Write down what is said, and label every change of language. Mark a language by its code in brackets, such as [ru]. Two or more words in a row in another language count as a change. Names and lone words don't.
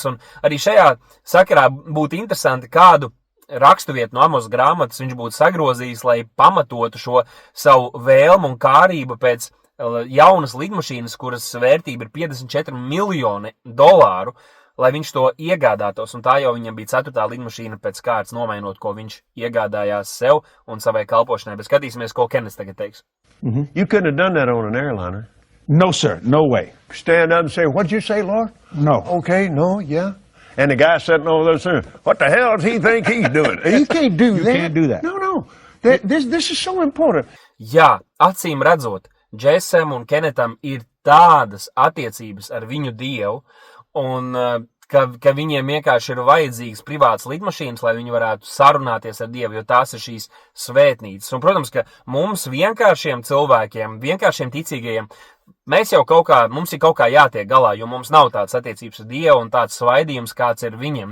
[lv] Un arī šajā sakarā būtu interesanti, kādu raksturvietu no Amos grāmatas viņš būtu sagrozījis, lai pamatotu šo savu vēlmu un kārību pēc jaunas lidmašīnas, kuras vērtība ir $54 miljoni, lai viņš to iegādātos, un tā jau viņam bija 4. lidmašīna pēc kārtas nomainot, ko viņš iegādājās sev un savai kalpošanai. Bet skatīsimies, ko Kenneth tagad teiks. Mm-hmm. [en] You couldn't have done that on an airliner. No, sir. No way. Stand up and say, what'd you say, Lord? No. Okay, no, yeah. And the guy sitting over there saying, what the hell does he think he's doing? You can't do You that. can't do that. No. This is so important. [lv] Jā, acīm redzot, Džesem un Kennetam ir tādas attiecības ar viņu Dievu, un ka viņiem vienkārši ir vajadzīgas privātas lidmašīnas, lai viņi varētu sarunāties ar Dievu, jo tās ir šīs svētnīcas. Un, protams, ka mums vienkāršiem cilvēkiem, vienkāršiem ticīgajiem, mums ir kaut kā jātiek galā, jo mums nav tāds attiecības ar Dievu un tāds svaidījums, kāds ir viņiem.